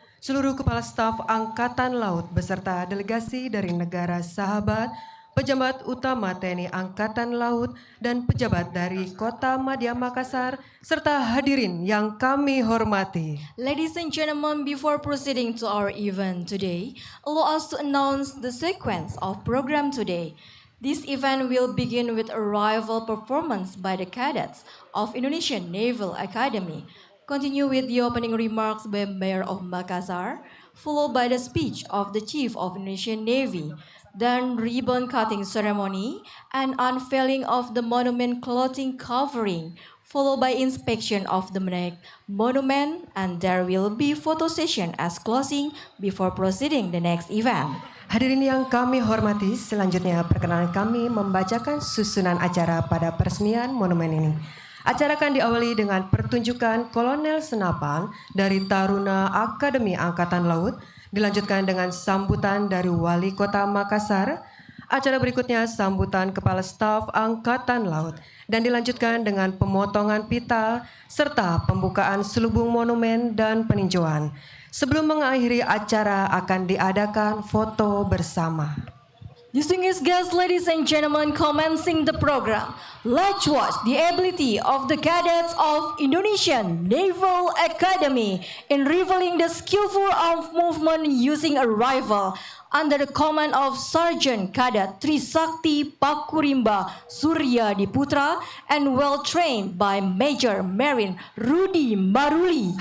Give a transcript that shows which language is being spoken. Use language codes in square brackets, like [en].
[id] Seluruh Kepala Staf Angkatan Laut beserta delegasi dari negara sahabat, pejabat utama TNI Angkatan Laut, dan pejabat dari Kota Madya Makassar, serta hadirin yang kami hormati. [en] Ladies and gentlemen, before proceeding to our event today, allow us to announce the sequence of program today. This event will begin with a rival performance by the cadets of Indonesian Naval Academy, continue with the opening remarks by Mayor of Makassar, followed by the speech of the Chief of Indonesian Navy, then ribbon cutting ceremony and unveiling of the monument clothing covering, followed by inspection of the Menek Monument, and there will be photo session as closing before proceeding the next event. [id] Hadirin yang kami hormati, selanjutnya perkenalan kami membacakan susunan acara pada peresmian monumen ini. Acara akan diawali dengan pertunjukan Kolonel Senapan dari Taruna Akademi Angkatan Laut, dilanjutkan dengan sambutan dari Wali Kota Makassar. Acara berikutnya sambutan Kepala Staf Angkatan Laut, dan dilanjutkan dengan pemotongan pita serta pembukaan selubung monumen dan peninjauan. Sebelum mengakhiri acara akan diadakan foto bersama. [en] Distinguished guests, ladies and gentlemen, commencing the program, let's watch the ability of the cadets of Indonesian Naval Academy in revealing the skillful arm movement using a rifle under the command of Sergeant Cadet Trisakti Pakurimba Surya Diputra and well trained by Major Marine Rudi Maruli.